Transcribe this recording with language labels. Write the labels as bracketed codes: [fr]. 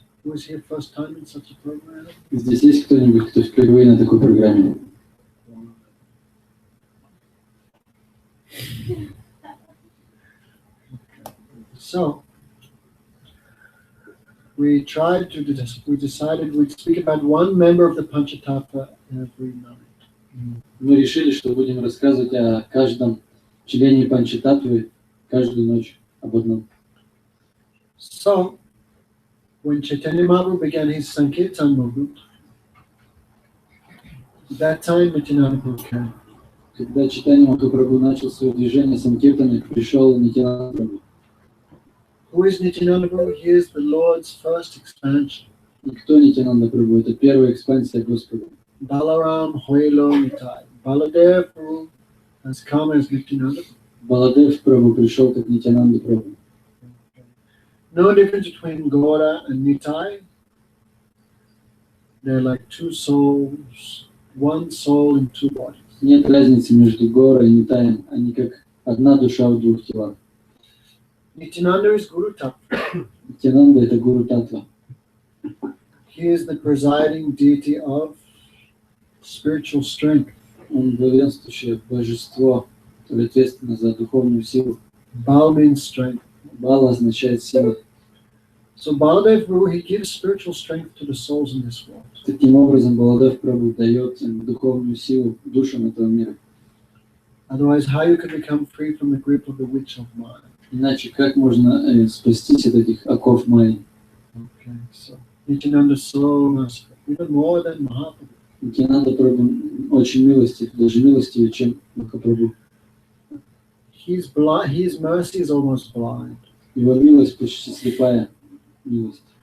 [en] Who is here first time in such a program? [ru] Здесь есть кто-нибудь, кто впервые на такой программе? [en] So, we decided we'd speak about one member of the Panchatattva every night. [ru] Мы решили, что будем рассказывать о каждом члене Панчататтвы каждую ночь об одном. [en] So, when Chaitanya Mahaprabhu began his Sankirtan movement, at that time Nityananda Prabhu came. [ru] Когда Чайтанья Махапрабху начал свое движение Санкиртаны, пришел Нитянанда Прабху. [en] Who is Nityananda Prabhu? He is the Lord's first expansion. [ru] И кто Нитянанда Прабху? Это первая экспансия Господа. [bn] Balaram Hoilo Nitai. [en] Baladev Prabhu has come as Nityananda Prabhu. [ru] Баладев Прабху пришел как Нитянанда Прабху. [en] No difference between Gaura and Nitai. They're like two souls, one soul in two bodies. [ru] Нет разницы между Гора и Нитаем. Они как одна душа в двух телах. [en] Nityananda is Guru Tattva. [ru] Нитянанда – это Гуру Татва. [en] He is the presiding deity of spiritual strength. [ru] Он главенствующее божество, которое ответственно за духовную силу. [en] Bal means strength. [ru] Бала означает сила. [en] So Baladev Prabhu, he gives spiritual strength to the souls in this world. [ru] Таким образом, Баладев Прабху дает им духовную силу душам этого мира. [en] Otherwise, how you can become free from the grip of the witch of mind? [ru] Иначе как можно спастись от этих оков Майи? [en] Okay, so Nityananda is so merciful, even more than Mahaprabhu. [ru] Нитянанда Прабху очень милостив, даже милостивее, чем Махапрабху. [en] His mercy is almost blind. [ru] Его милость почти слепая милость.